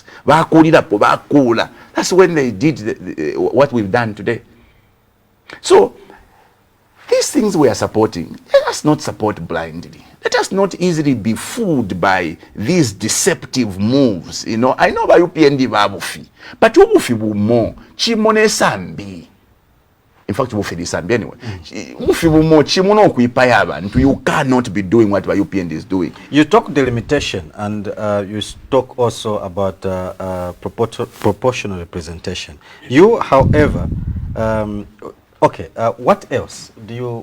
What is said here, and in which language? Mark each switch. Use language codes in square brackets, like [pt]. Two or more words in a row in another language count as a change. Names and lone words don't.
[en] That's when they did what we've done today. So these things we are supporting, let us not support blindly. Let us not easily be fooled by these deceptive moves. You know, I know by UPND babufi, but [bem] ubufi bumo chimone sambi. [en] In fact, anyway. You cannot be doing what UPND is doing. You talk delimitation and you talk also about proportional representation. You, however, okay, what else do you?